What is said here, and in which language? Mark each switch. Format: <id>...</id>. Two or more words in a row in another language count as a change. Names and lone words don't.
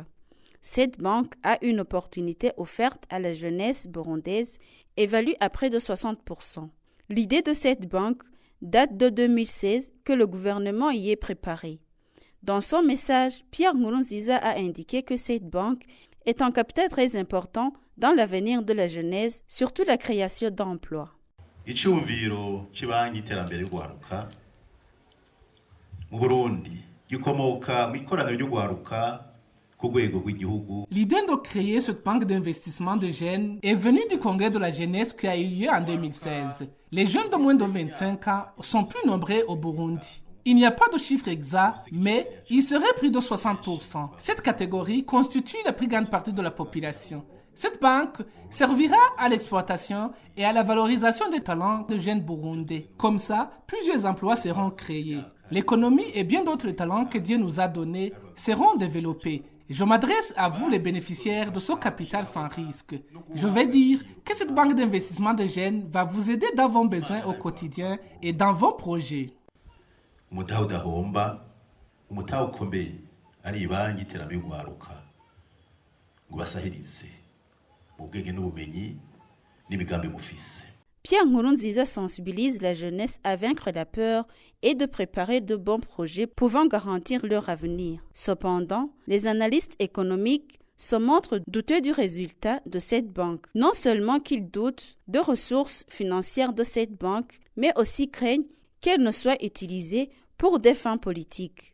<fr>Cette banque a une opportunité offerte à la jeunesse burundaise évaluée à près de 60%. L'idée de cette banque date de 2016 que le gouvernement y est préparé. Dans son message, Pierre Nkurunziza a indiqué que cette banque est un capital très important dans l'avenir de la jeunesse, surtout la création d'emplois.</fr> <rn>Icyumviro cy'ibanki y'iterambere y'ugwaruka mu Burundi gikomoka mu ikoraniro ry'ugwaruka.</rn> <fr>L'idée de créer cette banque d'investissement de jeunes est venue du congrès de la jeunesse qui a eu lieu en 2016. Les jeunes de moins de 25 ans sont plus nombreux au Burundi. Il n'y a pas de chiffre exact, mais il serait plus de 60%. Cette catégorie constitue la plus grande partie de la population. Cette banque servira à l'exploitation et à la valorisation des talents de jeunes burundais. Comme ça, plusieurs emplois seront créés. L'économie et bien d'autres talents que Dieu nous a donnés seront développés. Je m'adresse à vous les bénéficiaires de ce capital sans risque. Je vais dire que cette banque d'investissement de jeunes va vous aider dans vos besoins au quotidien et dans vos projets.</fr> <rn>Umutahe udahomba, umutahe ukomeye ari ibanki y'iterambere y'ugwaruka ngo basahirize mu bwenge n'ubumenyi n'imigambi mufise.</rn> <fr>Pierre Nkurunziza sensibilise la jeunesse à vaincre la peur et de préparer de bons projets pouvant garantir leur avenir. Cependant, les analystes économiques se montrent douteux du résultat de cette banque. Non seulement qu'ils doutent de ressources financières de cette banque, mais aussi craignent qu'elle ne soit utilisée pour des fins politiques.</fr>